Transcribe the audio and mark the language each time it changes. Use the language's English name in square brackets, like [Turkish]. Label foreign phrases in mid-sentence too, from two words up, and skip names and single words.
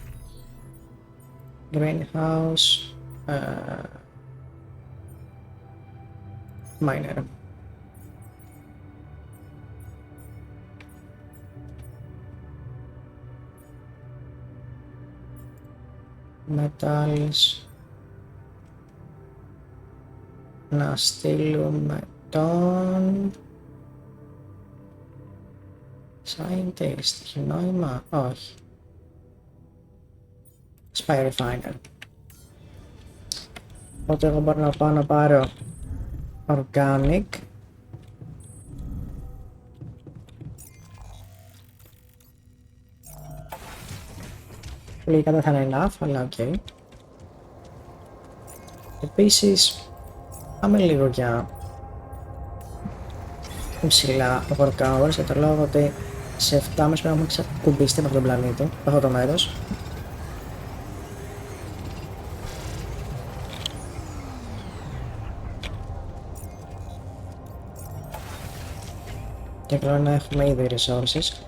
[English] Greenhouse. Miner. Metals. [Greek] Να στείλουμε τον Scientist. Έχει νόημα? Όχι. [English] Spy Refiner. [Greek] Οπότε εγώ μπορώ να πάω να πάρω Organic. Λίγα δεν θα είναι enough, αλλά οκ. Επίσης, πάμε λίγο για ψηλά [English] work hours, [Greek] για το λόγο ότι σε 7,5 πρέπει να έχουμε ξεκουμπιστεί με αυτόν τον πλανήτη, αυτό το μέρος. Και καλό να έχουμε ήδη resources.